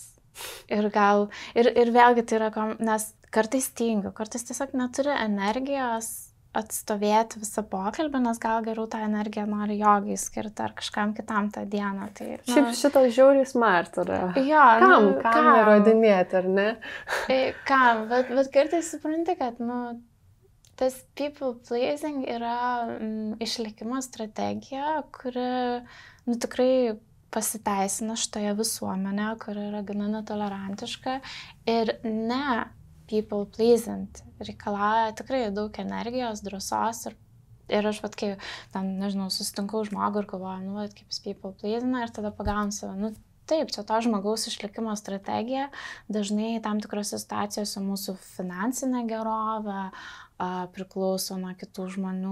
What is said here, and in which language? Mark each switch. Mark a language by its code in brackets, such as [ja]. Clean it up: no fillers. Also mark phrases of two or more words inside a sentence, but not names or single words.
[lt] Ir vėlgi tai yra, nes kartais tingiu, kartais tiesiog neturiu energijos atstovėti visą pokalbį, nes gal geriau tą energiją nori jogai skirti ar kažkam kitam tą dieną. Tai, Šiaip šitas žiauriai smart yra. Jo, Kam įrodinėti, ar ne? Kam, bet kartais supranti, kad, tas [en] people pleasing [lt] yra išlikimo strategija, kuri, tikrai pasiteisina šitoje visuomenėje, kuri yra gana netolerantiška ir ne [en] people pleasing [lt] reikalauja tikrai daug energijos, drąsos ir aš kai, nežinau, susitinku žmogų ir galvoju, kaip jis [en] people pleasina [lt] ir tada pagaunu save, taip, čia to žmogaus išlikimo strategija, dažnai tam tikrose situacijose mūsų finansinė gerovė priklauso nuo kitų žmonių,